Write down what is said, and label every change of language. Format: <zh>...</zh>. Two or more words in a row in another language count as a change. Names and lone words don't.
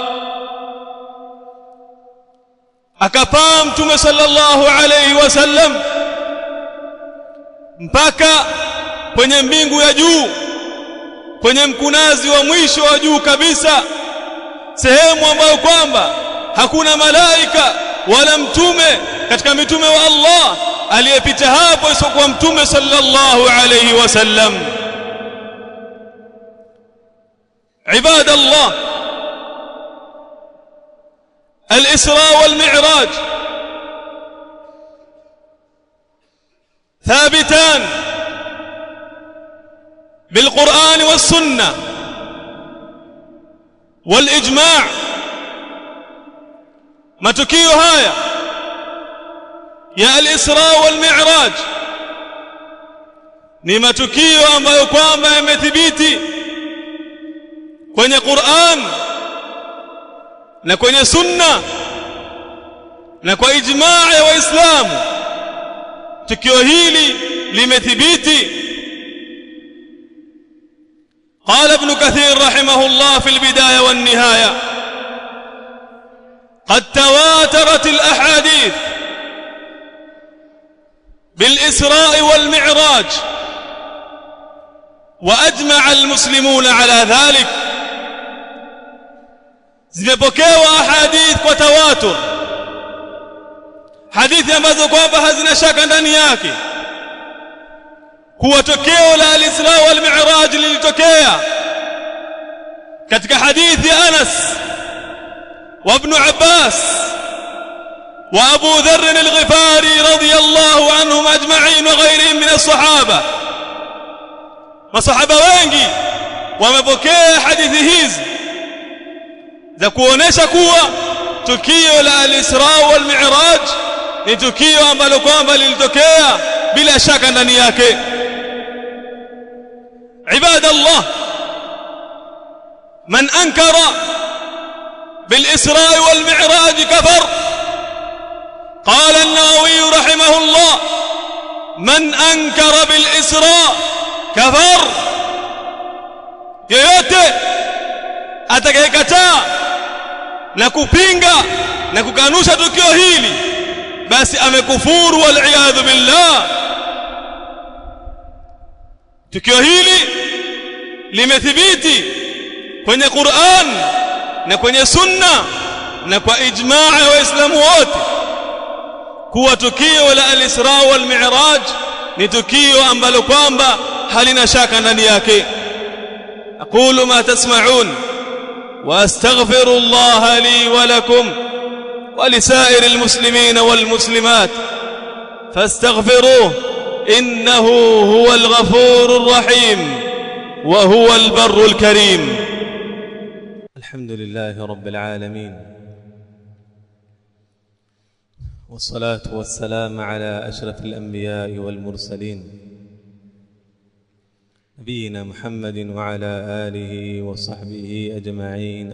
<sw>Akapaa mtume</sw> <ar>صلى الله عليه وسلم</ar> <sw>mpaka kwenye mbingu ya juu, kwenye mkunazi wa mwisho wa juu kabisa, sehemu ambayo kwamba hakuna malaika wala mtume katika mitume wa Allah aliyepita hapo isipokuwa mtume</sw> <ar>صلى الله عليه وسلم. عباد الله، الإسراء والمعراج ثابتان بالقرآن والسنة والإجماع.</ar> <sw>matukio haya ya</sw> <ar>الإسراء والمعراج</ar> <sw>ni matukio ambayo kwamba yamethibiti kwenye Qur'an na kwenye sunna na kwa ijmaa ya Waislamu. tukio hili limethibiti.</sw> <ar>قال ابن كثير رحمه الله في البداية والنهاية: قد تواترت الأحاديث بالإسراء والمعراج وأجمع المسلمون على ذلك.</ar> <sw>zimepokewa ahadith kwa tawatur, hadithi ambazo kwamba hazina shaka ndani yake kuwa tokeo la</sw> <ar>الإسراء والمعراج</ar> <sw>lilitokea katika hadithi ya Anas wa Ibn Abbas wa Abu Dharr al-Ghifari</sw> <ar>رضي الله عنهم أجمعين وغيرهم من الصحابة.</ar> <sw>masahaba wengi wamepokea hadithi hizi za kuonesha kuwa tukio la</sw> <ar>الإسراء والمعراج</ar> <sw>ni tukio ambalo kwamba lilitokea bila shaka ndani yake.</sw> <ar>عباد الله، من أنكر بالإسراء والمعراج كفر. قال النووي رحمه الله: من أنكر بالإسراء كفر.</ar> <sw>yoyote atakayekataa na kupinga na kukanusha tukio hili basi amekufuru,</sw> <ar>والعياذ بالله.</ar> <sw>tukio hili limethibiti kwenye Qur'an na kwenye sunna na kwa ijmaa ya Waislamu wote kuwa tukio la</sw> <ar>الإسراء والمعراج</ar> <sw>ni tukio ambalo kwamba halina shaka ndani yake.</sw> <ar>أقول ما تسمعون وأستغفر الله لي ولكم ولسائر المسلمين والمسلمات فاستغفروه إنه هو الغفور الرحيم وهو البر الكريم. الحمد لله رب العالمين والصلاة والسلام على أشرف الأنبياء والمرسلين نبينا محمد وعلى آله وصحبه أجمعين.</ar>